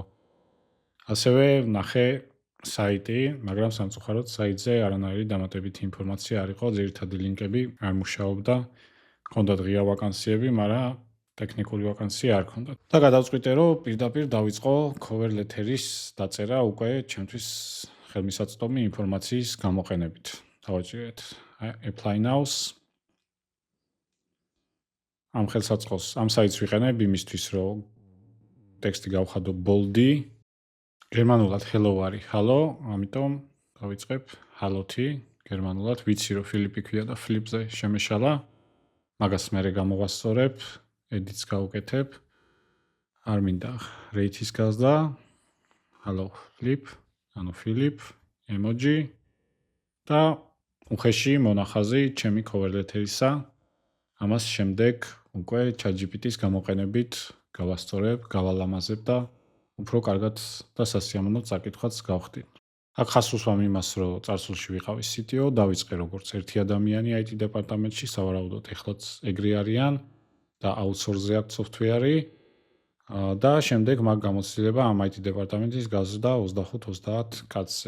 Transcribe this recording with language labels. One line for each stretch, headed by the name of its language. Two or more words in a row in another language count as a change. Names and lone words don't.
Georgian: ასევე ნახე საიტი, მაგრამ სამწუხაროდ საიტზე არანაირი დამატებითი ინფორმაცია არ იყო, ძირითადი ლინკები არ მუშაობდა. ჰქონდათ ღია ვაკანსიები, მაგრამ ტექნიკური ვაკანსია არ ჰქონდათ. და გადავწყვიტე, რომ პირდაპირ დავიწყო
English: cover letter-ის
Georgian: დაწერა უკვე ჩემთვის ხელმისაწვდომი ინფორმაციის გამოყენებით. დავაჭირეთ
English: apply now-ს.
Georgian: ამ ხელსაწყოს, ამ საიტს ვიყენებ იმისთვის, რომ ტექსტი გავხადო bold-ი. გერმანულად hello არის hello, ამიტომ დავიწყებ hello-თი გერმანულად. ვიცი, რომ ფილიპი ქვია და flip-ზე შემეშალა. მაგას მერე გამოვასწორებ, edit-ს გავუკეთებ. არ მინდა rate-ის გაზრდა. hello flip, ანუ Philip, emoji და უხეში მონახაზი ჩემი
English: cover letter-ისა.
Georgian: ამას შემდეგ უკვე ChatGPT-ს გამოყენებით გავასწორებ, გავალამაზებ და უფრო კარგად და სასიამოვნო წაკითხვაც გავხდი. აქ ხას უსვამ იმას, რომ წარსულში ვიყავი CTO, დავიწყე როგორც ერთი ადამიანი IT დეპარტამენტში, სავარაუდოდ ეხლაც ეგრე არიან და outsource-ზე აქვს software-ი და შემდეგ მაგ გამოცდილება ამ IT დეპარტამენტის გაზრდა 25-30 კაცზე.